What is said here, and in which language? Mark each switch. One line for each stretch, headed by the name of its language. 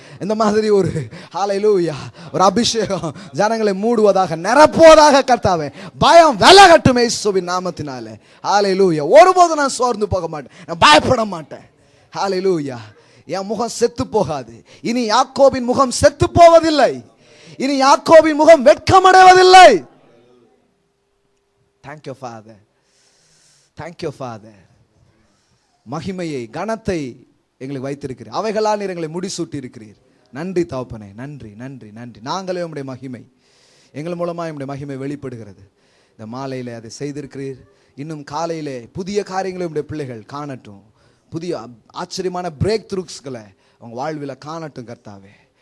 Tamil: இந்த மாதிரி ஒரு ஹல்லேலூயா, ஒரு அபிஷேகம் ஜனங்களை மூடுவதாக, நிரப்புவதாக கர்த்தாவே. பயம் விலகட்டும் இயேசுவின் நாமத்தினாலே. ஹல்லேலூயா. ஒருபோதும் நான் சோர்ந்து போக மாட்டேன், நான் பயப்பட மாட்டேன். ஹல்லேலூயா. என் முகம் செத்து போகாது. இனி யாக்கோபின் முகம் செத்து போவதில்லை, இனி யாக்கோபின் முகம் வெட்கமடைவதில்லை.
English: Thank you Father, thank you Father.
Tamil: மகிமையை, கனத்தை எங்களுக்கு வைத்திருக்கிறீர், அவைகளால் நீர் எங்களை முடிசூட்டி இருக்கிறீர். நன்றி தகப்பனே, நன்றி நன்றி நன்றி. நாங்களே உம்முடைய மகிமை, எங்கள் மூலமாக உம்முடைய மகிமை வெளிப்படுகிறது. இந்த மாலையிலே அதை செய்திருக்கிறீர். இன்னும் காலையிலே புதிய காரியங்களை உம்முடைய பிள்ளைகள் காணட்டும், புதிய ஆச்சரியமான பிரேக் த்ரூக்ஸ்களை அவங்க வாழ்வில் காணட்டும் கர்த்தாவே.